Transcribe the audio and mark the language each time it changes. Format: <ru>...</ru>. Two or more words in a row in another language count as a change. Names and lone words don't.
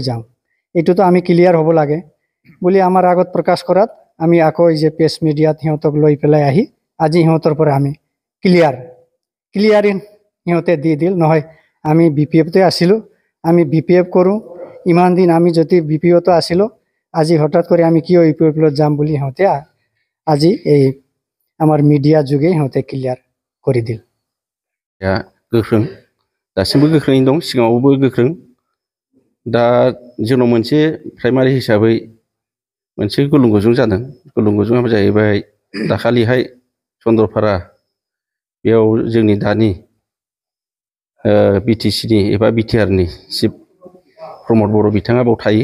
<as>যাওঁ, এইটোতো আমি ক্লিয়াৰ হ'ব লাগে বুলি আমাৰ আগত প্ৰকাশ কৰাত আমি আকৌ এই যে প্ৰেছ মিডিয়াত সিহঁতক লৈ পেলাই আহি আজি সিহঁতৰ পৰা আমি ক্লিয়াৰিং সিহঁতে দি দিল নহয় আমি BPFতে আছিলোঁ, আমি BPF কৰোঁ, ইমান দিন আমি যদি BPOতো আছিলোঁ, আজি হঠাৎ কৰি আমি কিয় UPPLত যাম বুলি সিহঁতে আজি এই আমাৰ মিডিয়া যোগে সিহঁতে ক্লিয়াৰ কৰি দিল।</as> <brx>गोख्रों दासिमबो गोख्रोङै दं, सिगाङावबो गोख्रों। दा जोंनाव मोनसे प्राइमारि हिसाबै मोनसे गुलुंगुजुं जादों। गुलुंगुजुङा जाहैबाय दाखालिहाय चन्द्रपारा बेयाव जोंनि दानि BTCनि एबा BTRनि चिफ प्रमोद बर' बिथाङा बाव थायो।</brx>